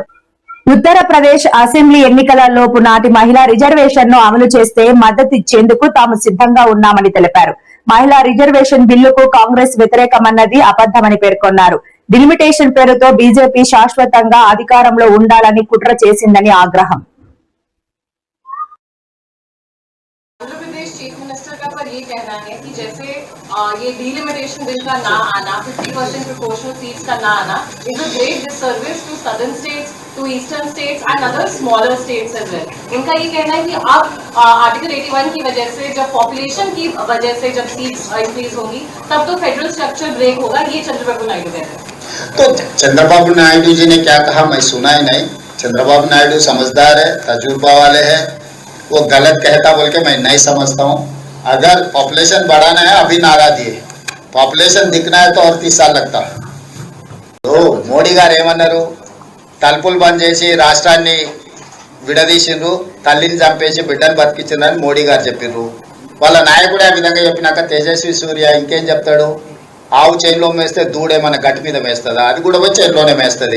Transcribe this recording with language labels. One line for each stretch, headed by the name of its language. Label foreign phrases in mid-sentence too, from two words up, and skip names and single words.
Telugu: ఉత్తరప్రదేశ్ అసెంబ్లీ ఎన్నికల లోపు నాటి మహిళా రిజర్వేషన్ ను అమలు చేస్తే మద్దతిచ్చేందుకు తాము సిద్ధంగా ఉన్నామని తెలిపారు. మహిళా రిజర్వేషన్ బిల్లుకు కాంగ్రెస్ వ్యతిరేకమన్నది అబద్దమని పేర్కొన్నారు. డిలిమిటేషన్ పేరుతో బీజేపీ శాశ్వతంగా అధికారంలో ఉండాలని కుట్ర చేసిందని ఆగ్రహం.
Hindi: आंध्र प्रदेश
English: chief minister
Hindi: का पर ये कहना है कि जैसे ये
English: delimitation bill
Hindi: का ना आना, 50%
English: proportional seats
Hindi: का ना आना
English: is a great disservice to southern states, to eastern states and other smaller states as well.
Hindi: इनका ये कहना है कि अब आर्टिकल 81 की वजह से जब पॉपुलेशन की वजह से जब सीट्स इंक्रीज होगी तब तो
English: federal structure break
Hindi: होगा. ये चंद्रबाबू नायडू कहते हैं. तो चंद्रबाबू नायडू जी ने क्या कहा मैं सुना ही नहीं. चंद्रबाबू नायडू समझदार है, तजुर्बा वाले हैं. वो गलत कहता बोल के मैं नहीं समझता हूँ. अगर पॉपुलेशन बढ़ाना है अभी नारा दिए, पॉपुलेशन दिखना है तो और 30 साल लगता.
Telugu: तो మోడీ గారు ఏమన్నారు, తలుపులు బంద్ చేసి రాష్ట్రాన్ని విడదీసిండ్రు, తల్లిని చంపేసి బిడ్డను బతికించిండ్రని మోడీ గారు చెప్పిర్రు. వాళ్ళ నాయకుడు ఆ విధంగా చెప్పినాక తేజస్వి సూర్య ఇంకేం చెప్తాడు, ఆవు చేనులో మేస్తే దూడే మన గట్టి మీద మేస్తుందా, అది కూడా వచ్చి చేనులోనే మేస్తుంది.